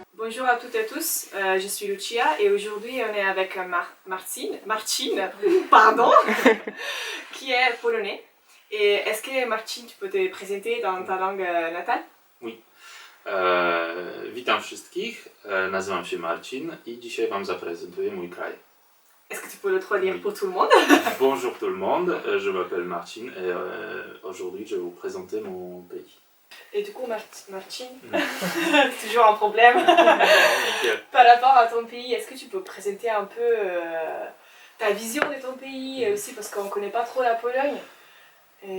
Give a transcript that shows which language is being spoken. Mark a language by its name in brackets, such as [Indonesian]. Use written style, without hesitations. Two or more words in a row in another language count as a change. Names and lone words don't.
[French] Bonjour à toutes et à tous, je suis Lucia et aujourd'hui on est avec Marcin, pardon, qui est polonais. Et est-ce que Marcin, tu peux te présenter dans ta langue natale? Oui. [Polish] Witam wszystkich, nazywam się Marcin i dzisiaj Wam zaprezentuję mój kraj. [French] Est-ce que tu peux le traduire pour tout le monde? Bonjour tout le monde, je m'appelle Marcin et aujourd'hui je vais vous présenter mon pays. Et du coup, Marcin, toujours un problème Nickel. par rapport à ton pays, est-ce que tu peux présenter un peu ta vision de ton pays et aussi parce qu'on ne connaît pas trop la Pologne et...